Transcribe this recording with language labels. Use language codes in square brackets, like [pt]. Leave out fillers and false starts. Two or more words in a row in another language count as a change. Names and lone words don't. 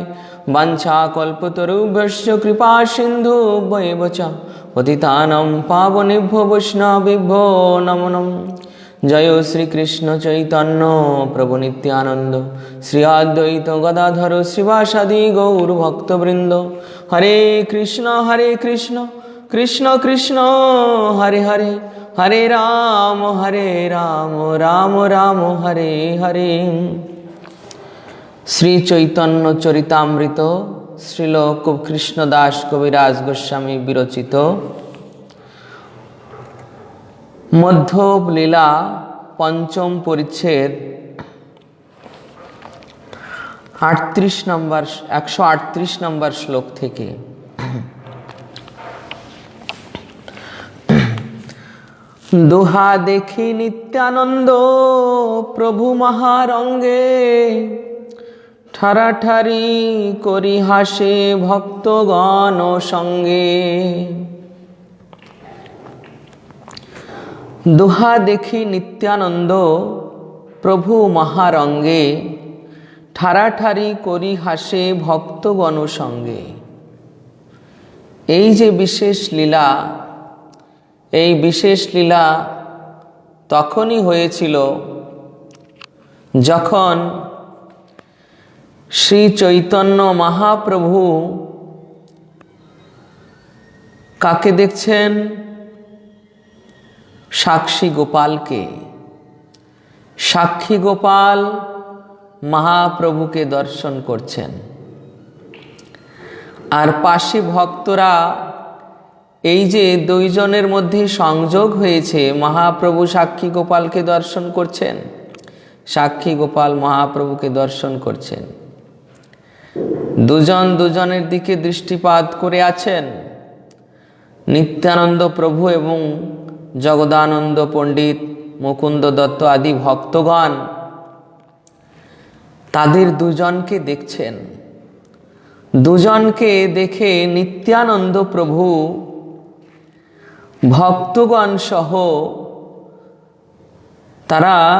[sa] वाञ्छाकल्पतरुभ्यश्च कृपा सिन्धुभ्येव च पतितानां पावनेभ्यो वैष्णवेभ्यो नमो नमः। [bn] জয় শ্রী কৃষ্ণ চৈতন্য প্রভু নিত্যানন্দ শ্রী অদ্বৈত গদাধর শ্রীবাসাদি গৌর ভক্তবৃন্দ। [sa] हरे कृष्ण कृष्ण कृष्ण हरे हरे हरे राम राम राम हरे हरे। [bn] শ্রী চৈতন্য চরিতামৃত শ্রীল কৃষ্ণদাস কবিরাজ গোস্বামী বিরচিত মধ্য লীলা পঞ্চম পরিচ্ছেদ 138 নম্বর শ্লোক থেকে। দোহা দেখি নিত্যানন্দ প্রভু মহারঙ্গে ঠারাঠারি করি হাসে ভক্তগণ সঙ্গে। দোহা দেখি নিত্যানন্দ প্রভু মহারঙ্গে ঠারাঠারি করি হাসে ভক্তগণ সঙ্গে। এই যে বিশেষ লীলা, এই বিশেষ লীলা তখনই হয়েছিল যখন শ্রী চৈতন্য মহাপ্রভু কাকে দেখছেন? সাক্ষী গোপাল কে। সাক্ষী গোপাল মহাপ্রভু কে দর্শন করছেন আর পাশে ভক্তরা এই যে দুইজনের মধ্যে সংযোগ হয়েছে, মহাপ্রভু সাক্ষী গোপালকে দর্শন করছেন, সাক্ষী গোপাল মহাপ্রভুকে দর্শন করছেন। দুজন দুজনের দিকে দৃষ্টিপাত করে আছেন। নিত্যানন্দ প্রভু এবং জগদানন্দ পণ্ডিত মুকুন্দ দত্ত আদি ভক্তগণ তাদের দুজনকে দেখছেন। দুজনকে দেখে নিত্যানন্দ প্রভু ভক্তগণ সহ তারা